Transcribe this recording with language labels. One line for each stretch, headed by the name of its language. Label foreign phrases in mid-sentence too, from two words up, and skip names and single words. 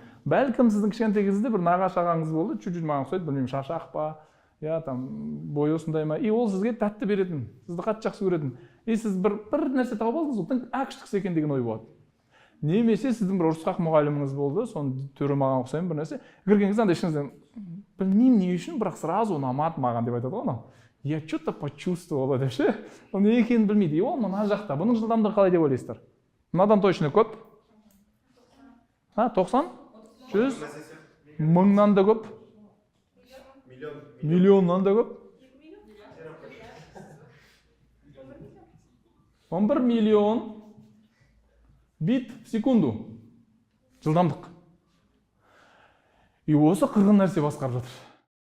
Kazakh: Бәлкім сіздің кішкентай кезіңізде бір нағашы ағаңыз болды, чуть-чуть маған ұқсайды, білмеймін, шашақ па, бойы осындай ма, и ол сізге тәтті беретін, сізді қатты жақсы көретін. И сіз бір нәрсе тауып алдыңыз, одан әкіштіксі екен деген ой болады. Немесе сіздің бір ұрысқақ мұғаліміңіз болды, соны түрі маған ұқсаймын бір нәрсе. Кірген кезде андай ішіңізден, білмеймін не үшін, бірақ сразу ұнамады маған деп айтады ғой анау.
Russian: Я что-то почувствовала
Kazakh: деп ше. Ол не екенін білмейді. Ол мына жақта. Бұның жылдамдығы қалай деп ойлайсыздар? Мынадан точно көп? 90? 100? Мыңнан да көп? Миллионнан да көп?
Russian: 11 миллион бит в секунду.
Kazakh: Жылдамдық. И осы қырғын нәрсе басқарып жатыр.